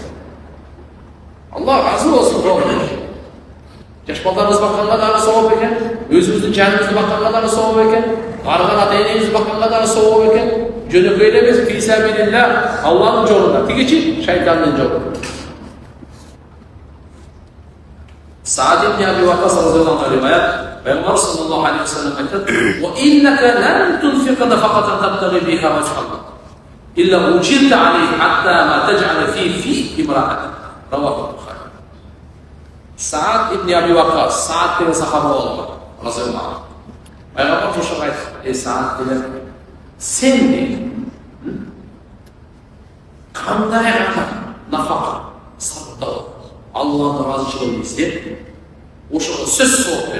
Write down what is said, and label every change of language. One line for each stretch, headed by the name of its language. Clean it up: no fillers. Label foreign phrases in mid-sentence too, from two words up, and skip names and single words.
Kyrgyz: Алла разы болсун болгон. Жаш балдарыбыз бакканга дагы сооп экен, өзүбүздүн жаныбызды бакканга дагы сооп экен, арган ата-энебизди бакканга дагы сооп экен. Жөнөкөй эле эмес, фисабилилlah Аллахтын жолунда, тигичи шайтандын жолунда.
Arabic: سعد بن أبي وقاص رضي الله عنه رواية,
Kyrgyz: Пайгамбар
Arabic: صلى الله عليه وسلم
Kyrgyz: айтат:
Arabic: "وإنك لن تنفق نفقة تبتغي بها وجه الله إلا أجرت عليها حتى ما تجعل في امرأتك."
Kyrgyz: Раваху Бухари. Саад ибн Аби Ваккас, Саад деген сахаба болгон,
Arabic: رضي الله عنه.
Kyrgyz: Пайгамбар ошого айтты: "Эй Саад деген, сен кандай гана нафака сарптап Аллахтын разычылыгын издеп, ошого сөз сооп бер.